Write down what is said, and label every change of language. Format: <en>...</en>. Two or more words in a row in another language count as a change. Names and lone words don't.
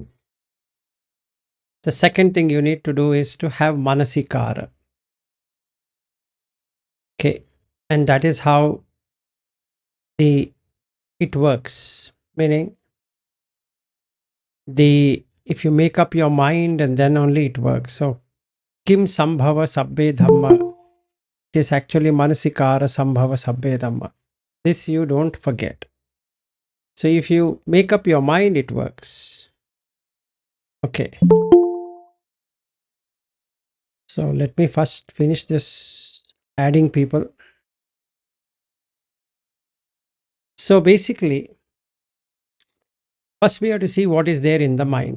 <en>The second thing you need to do is to have manasikara. Okay. And that is how it works. Meaning if you make up your mind and then only it works.</en> <pi>So kim sambhava sabbe dhamma.</pi> <en>It is actually</en> <pi>manasikara sambhava sabbe dhamma.</pi> <en>This you don't forget. So if you make up your mind, it works. Okay. So let me first finish this adding people. So basically, first we have to see what is there in the mind.</en>